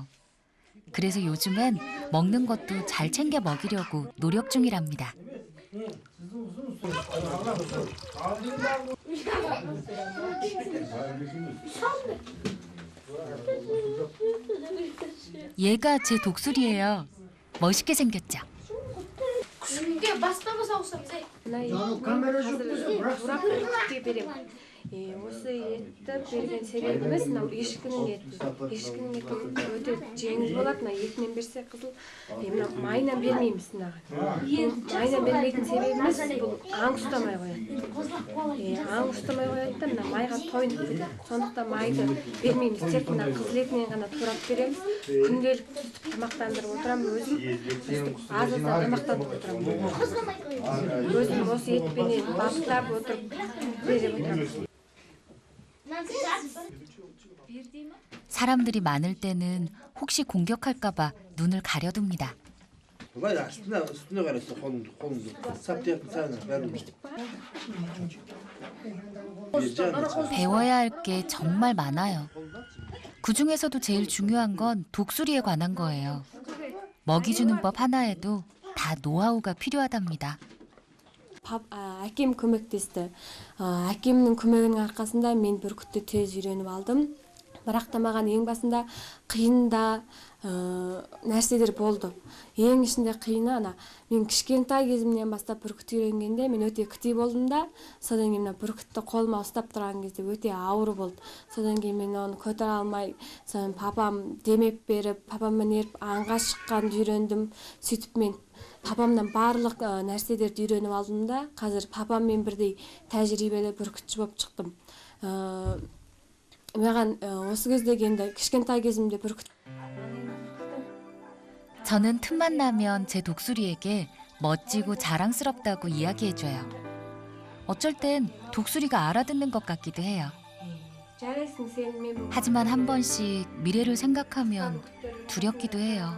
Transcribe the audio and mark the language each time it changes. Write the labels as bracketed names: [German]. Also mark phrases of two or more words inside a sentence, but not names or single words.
[Korean] 그래서 요즘엔 먹는 것도 잘 챙겨 먹이려고 노력 중이랍니다. 얘가 제 독수리예요. 멋있게 생겼죠? [Kazakh] Осы етті берген себебіміз мынау ешкінің еті. Ешкінің еті өте жеңіл болады. Мына етінен берсе қызыл, мына майынан бермейміз мынаған. Майынан бермейтін себебіміз бұл аң ұстамай қояды. Аң ұстамай қояды да мына майға тойынып кетеді. Сондықтан майды бермейміз. Тек мына қызыл етінен ғана турап береміз. Күнделікті сүтіп тамақтандырып отырамын өзім. Аз-аздан тамақтандырып отырамын. Өзім осы етпенен баптап отырып беріп отырамын. [Korean] 사람들이 많을 때는 혹시 공격할까봐 눈을 가려둡니다. 배워야 할 게 정말 많아요. 그중에서도 제일 중요한 건 독수리에 관한 거예요. 먹이 주는 법 하나에도 다 노하우가 필요하답니다. [Kazakh] Әкем көмектесті. Әкемнің көмегінің арқасында мен бүркітті тез үйреніп алдым. Бірақ та маған ең басында қиын да нәрселер болды. Ең ішінде қиыны мен кішкентай кезімнен бастап бүркіт үйренгенде мен өте кішкентай болдым да, содан кейін бүркітті қолыма ұстап тұрған кезде өте ауыр болды. Содан кейін мен оны көтере алмай, содан папам демеп беріп, папаммен еріп аңға шыққанды үйрендім. Сөйтіп мен папамнан барлық нәрселерді үйреніп алдым да, қазір папаммен бірдей тәжірибелі бүркітші болып шықтым. Маған осы кездегі енді кішкентай кезімде бүркіт. [Korean] 저는 틈만 나면 제 독수리에게 멋지고 자랑스럽다고 이야기해줘요. 어쩔 땐 독수리가 알아듣는 것 같기도 해요. 하지만 한 번씩 미래를 생각하면 두렵기도 해요.